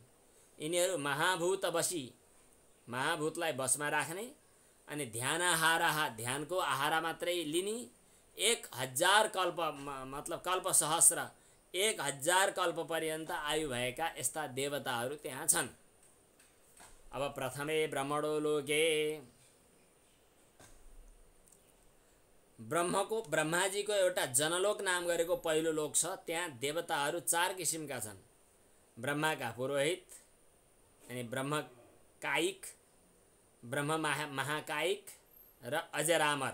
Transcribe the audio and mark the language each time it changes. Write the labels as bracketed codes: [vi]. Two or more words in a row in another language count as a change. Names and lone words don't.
[ne] यिनीहरू महाभूतलाई बसमा राख्ने अनि ध्यानाहारा, ध्यानको आहारा मात्रै लिने, 1000 कल्प मतलब कल्प सहस्र 1000 कल्प पर्यन्त आयु भएका यस्ता देवताहरू त्यहाँ छन्। [sa] अब प्रथमे ब्रह्मणो लोके, [ne] ब्रह्माजीको एउटा जनलोक नाम गरेको पहिलो लोक छ। त्यहाँ देवताहरू 4 किसिमका छन्। ब्रह्माका पुरोहित अनि ब्रह्मकायिक, ब्रह्म महाकायिक र अजरामर।